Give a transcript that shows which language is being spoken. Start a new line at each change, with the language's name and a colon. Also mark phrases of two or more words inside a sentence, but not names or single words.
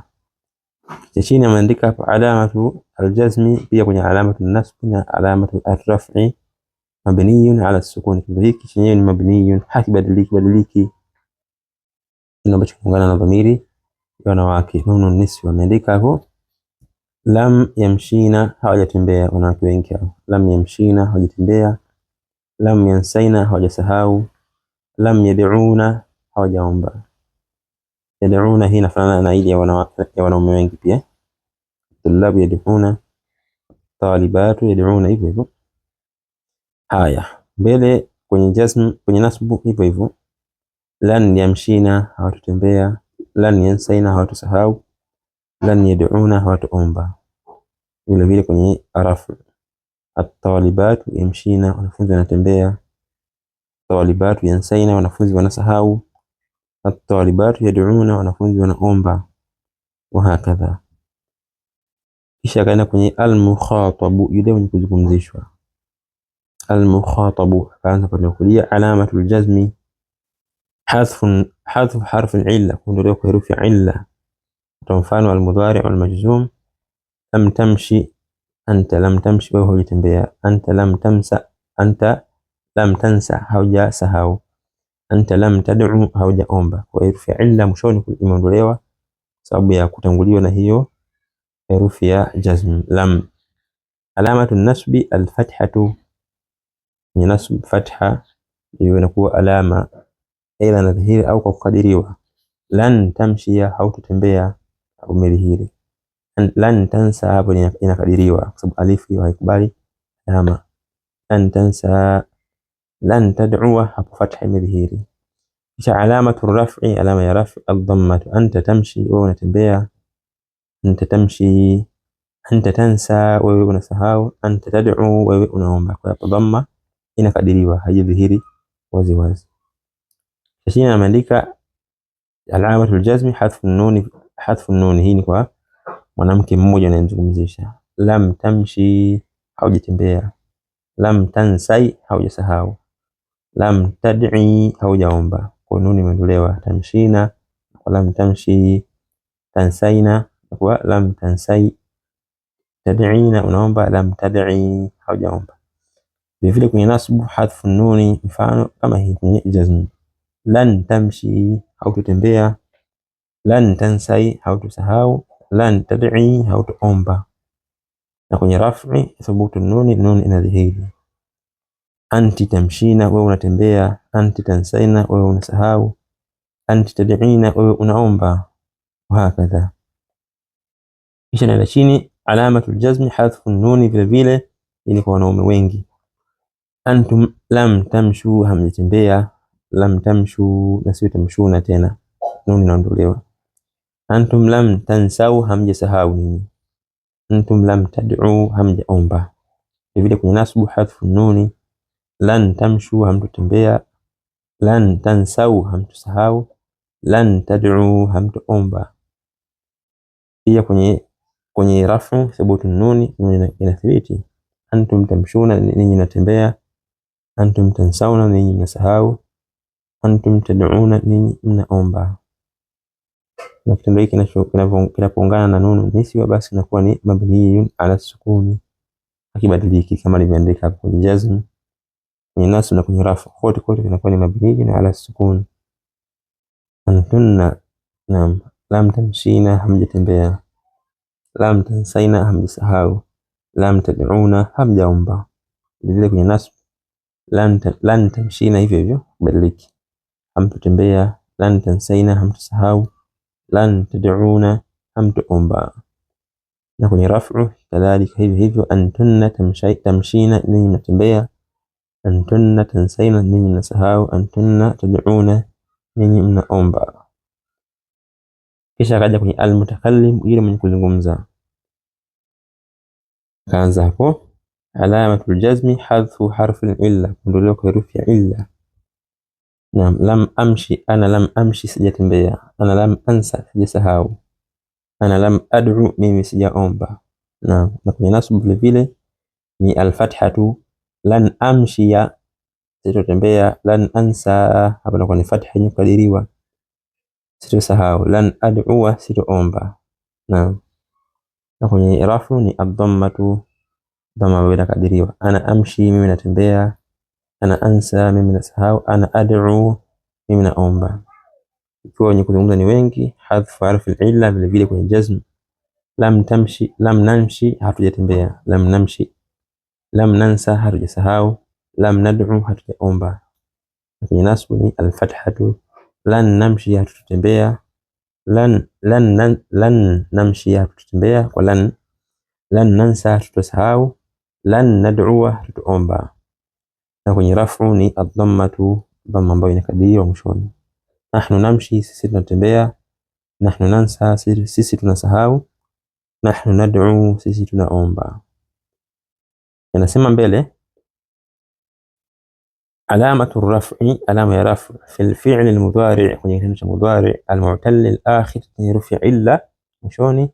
Swahili: Chini ameandika hapo
Arabic: علامة الجزم,
Swahili: pia kwenye
Arabic: علامة نصب na علامة الرفع مبني على سكون.
Swahili: Hiki chenyewe ni mabniyun, hakibadiliki. Ambacho kinaungana na dhamiri ya wanawake
Arabic: نون النسوة.
Swahili: Ameandika hapo
Arabic: لم يمشين,
Swahili: hawajatembea wanawake wengi hao.
Arabic: لم يمشين, hawajatembea. لم ينسين, hawajasahau. لم يدعون, hawajaomba.
Swahili: Yad'una hii inafanana na ile ya wanaume wengi pia.
Arabic: طلاب يدعون طالبات يدعون,
Swahili: hivyo hivyo. Haya, mbele kwenye jazm, kwenye nasbu hivyo hivyo.
Arabic: لن يمشين, hawatutembea. لن ينسين, hawatusahau. لن يدعون, hawatuomba.
Swahili: Vile vile kwenye arafu
Arabic: الطالبات يمشين,
Swahili: wanafunzi wanatembea.
Arabic: طالبات ينسين,
Swahili: wanafunzi wanasahau.
Arabic: الطالبات يدعون,
Swahili: wanafunzi wanaomba.
Arabic: وهكذا.
Swahili: Kisha kaenda kwenye al-mukhatabu, yule mwenye kuzungumzishwa. Al-mukhatabu kaanza kwa kulia
Arabic: علامة الجزم حذف حرف العلة,
Swahili: kuondolewa kwa herufi ya illa. Kwa mfano
Arabic: المضارع المجزوم لم تمش أنت لم تمش,
Swahili: wewe hujatembea.
Arabic: أنت لم تمسى أنت لم تنس, haujasahau. أنت لم تدع, haujaomba.
Swahili: Kwa herufi ya illa mwishoni imeondolewa sababu ya kutanguliwa na hiyo herufi ya jazm lam.
Arabic: علامة النصب الفتحة,
Swahili: ni nasb fatha hiyo inakuwa alama ila nadhihiri au kwa kukadiriwa.
Arabic: لن تمشي,
Swahili: haututembea au medhihiri.
Arabic: لن تنسى,
Swahili: hapo inakadiriwa kwa sababu alif hiyo haikubali alama.
Arabic: لن تنسى. لن تدعو,
Swahili: hapo fatha imedhihiri. Kisha
Arabic: علامة الرفع,
Swahili: alama ya
Arabic: الرفع الضمة. أنت تمشي,
Swahili: wewe unatembea.
Arabic: أنت تمشي. أنت تنسى,
Swahili: wewe unasahau.
Arabic: أنت تدعو,
Swahili: wewe unaomba. Kwa dhamma inakadiriwa, haijadhihiri wazi wazi. Chini ameandika
Arabic: علامة الجزم حذف النون.
Swahili: Hii ni kwa mwanamke mmoja anayemzungumzisha.
Arabic: لم تمشي, haujatembea. لم تنسي, haujasahau. لم تدعي, haujaomba.
Swahili: Kwa nuni imeondolewa.
Arabic: Tamshina kwa لم تمشي. Tansaina kwa لم تنسي. Tad'ina, unaomba. لم تدعي, haujaomba.
Swahili: Vile kwenye nasbu
Arabic: حذف النون,
Swahili: mfano kama hii kwenye jazm.
Arabic: لن تمشي, hautotembea. لن تنسي, hautusahau. لن تدعي, hautuomba.
Swahili: Na kwenye
Arabic: الرفع ثبوت النون,
Swahili: nuni inadhihiri.
Arabic: أنت تمشين,
Swahili: wewe unatembea.
Arabic: أنت تنسين,
Swahili: wewe unasahau.
Arabic: أنت تدعين,
Swahili: wewe unaomba. Wahakadha. Kisha na chini
Arabic: علامة الجزم حذف النون,
Swahili: vile vile ili kwa wanaume wengi.
Arabic: أنتم لم تمشوا, hamjatembea. لم تمشوا,
Swahili: na sio tamshuna tena, nuni inaondolewa.
Arabic: أنتم لم تنسوا,
Swahili: hamjasahau nini.
Arabic: أنتم لم تدعوا, hamjaomba.
Swahili: Vile kwenye nasbu
Arabic: حذف النون. لن تمشوا, hamtutembea. لن تنسوا, hamtusahau. لن تدعوا, hamtuomba.
Swahili: Pia kwenye rafu
Arabic: ثبوت النون,
Swahili: nuni inathibiti.
Arabic: أنتم تمشون,
Swahili: ninyi mnatembea.
Arabic: أنتم تنسون,
Swahili: ninyi mnasahau.
Arabic: أنتم تدعون,
Swahili: ninyi mnaomba. Na kitendo hiki kinapoungana na
Arabic: نون النسوة,
Swahili: basi inakuwa ni
Arabic: مبني على السكون,
Swahili: hakibadiliki kama nilivyoandika hapo kwenye jazm, kwenye nasb na kwenye rafu, kote inakuwa ni
Arabic: مبني على السكون. أنتن نعم. لم تمشين, hamjatembea. لم تنسين, hamjasahau. لم تدعون, hamjaomba.
Swahili: Vile kwenye nasb
Arabic: لن تمشين,
Swahili: hivyo badiliki, hamtutembea.
Arabic: لن تنسين, hamtusahau. لن تدعون, hamtuomba.
Swahili: Na kwenye raf'u kadhalika hivyo.
Arabic: أنتن تمشين,
Swahili: ninyi mnatembea.
Arabic: أنتن تنسين,
Swahili: ninyi mnasahau.
Arabic: أنتن تدعون,
Swahili: ninyi mnaomba. Kisha akaja kwenye almutakallim, yule mwenye kuzungumza. Kaanza hapo
Arabic: علامة الجزم حذف حرف العلة,
Swahili: kuondolewa kwa herufi ya illa. Naam.
Arabic: لم أمش أنا لم أمش, sijatembea. أنا لم أنس, sijasahau. أنا لم أدع,
Swahili: mimi sijaomba. Naam. Na kwenye nasbu vile vile ni alfathatu.
Arabic: لن أمشي, sitotembea. لن أنسى,
Swahili: hapa inakuwa ni fatha yenye kukadiriwa, sitosahau.
Arabic: لن أدعو, sitoomba. Naam.
Swahili: Na kwenye rafu ni ad-dhammatu, dhamma ambayo inakadiriwa.
Arabic: أنا أمشي,
Swahili: mimi natembea.
Arabic: أنا أنسى,
Swahili: mimi nasahau.
Arabic: أنا أدعو,
Swahili: mimi naomba. Ikiwa wenye kuzungumza ni wengi,
Arabic: حذف حرف العلة.
Swahili: Vile vile kwenye
Arabic: جزم لم تمش لم نمش, hatujatembea. لم نمش. لم ننس, hatujasahau. لم ندع, hatujaomba. Kwenye nasbu ni alfathatu. لن نمشي, hatutembea. لن نمشي,
Swahili: hatutembea kwa lan.
Arabic: لن ننسى, hatutasahau. لن ندعو, hatuomba.
Swahili: Na kwenye rafu ni ad-dhammatu, dhamma ambayo inakadiriwa mwishoni.
Arabic: نحن نمشي,
Swahili: sisi tunatembea.
Arabic: نحن ننسى,
Swahili: sisi tunasahau.
Arabic: نحن ندعو,
Swahili: sisi tunaomba. Yanasema mbele
Arabic: علامة الرفع,
Swahili: alama ya
Arabic: الرفع في الفعل المضارع',
Swahili: kwenye kitendo cha
Arabic: المضارع المعتل الآخر,
Swahili: herufi illa mwishoni.